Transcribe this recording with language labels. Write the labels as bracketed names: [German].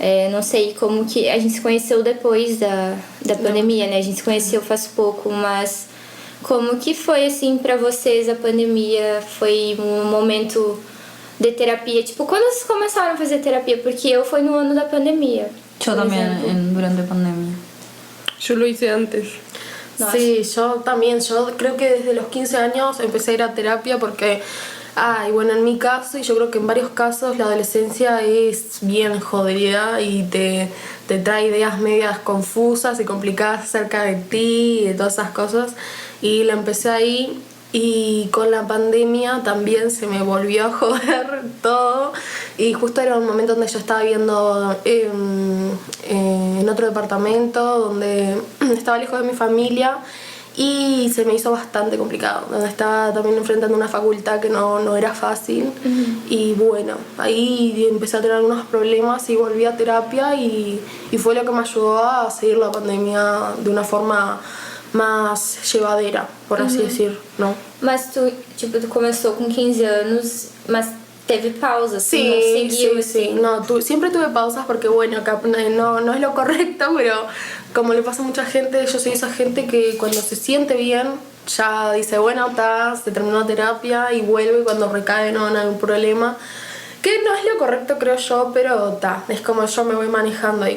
[Portuguese] Não sei como que a gente se conheceu depois da pandemia, né? A gente se conheceu faz pouco, mas como que foi, assim, pra vocês a pandemia? Foi um momento de terapia? Tipo, quando vocês começaram a fazer terapia? Porque eu fui no ano da pandemia. [Spanish] Yo también durante pandemia. Yo lo hice antes. No, sí, yo también. Yo creo que desde los 15 años empecé a ir a terapia porque, y bueno, en mi caso, y yo creo que en varios casos, la adolescencia es bien jodida y te trae ideas medias confusas y complicadas acerca de ti y de todas esas cosas. Y la empecé ahí. Y con la pandemia también se me volvió a joder todo, y justo era un momento donde yo estaba viviendo en otro departamento, donde estaba lejos de mi familia, y se me hizo bastante complicado, donde estaba también enfrentando una facultad que no era fácil. Y bueno, ahí empecé a tener algunos problemas y volví a terapia, y fue lo que me ayudó a seguir la pandemia de una forma [Portuguese] mais [Spanish] llevadera, [Portuguese] por assim dizer, não? Mas tu começou com 15 anos, mas teve pausas, [Spanish] sí, [Portuguese] não seguiu, [Spanish] sí. No, siempre tuve pausas porque, bueno, acá no es lo correcto, pero como le pasa a mucha gente, yo soy esa gente que cuando se siente bien, ya dice, bueno, se terminó la terapia y vuelve, y cuando recae no hay algún problema. Que no es lo correcto, creo yo, pero es como yo me voy manejando ahí.